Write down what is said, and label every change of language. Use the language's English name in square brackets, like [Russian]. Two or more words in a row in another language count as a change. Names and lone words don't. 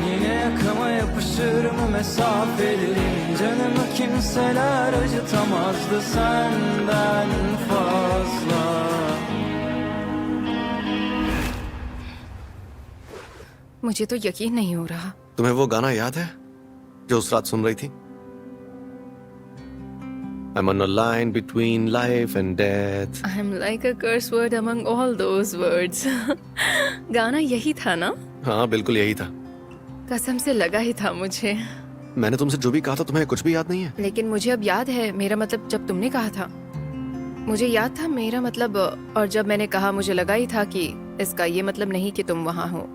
[Turkish] Yine yakama yapışır mı mesafelerin? Canımı kimseler acıtamazdı senden fazla. [Hindi] मुझे तो यकीन नहीं हो रहा। तुम्हें वो गाना याद है जो उस रात सुन रही थी? [English] I'm on a line between life and death. I am like a curse word among all those words. [Hindi] गाना यही था ना? हाँ बिल्कुल यही था। कसम से लगा ही था मुझे। मैंने तुमसे जो भी कहा था तुम्हें कुछ भी याद नहीं है? लेकिन मुझे अब याद है, मेरा मतलब जब तुमने कहा था मुझे याद था, मेरा मतलब। और जब मैंने कहा मुझे लगा ही था कि इसका ये मतलब नहीं कि तुम वहां हो।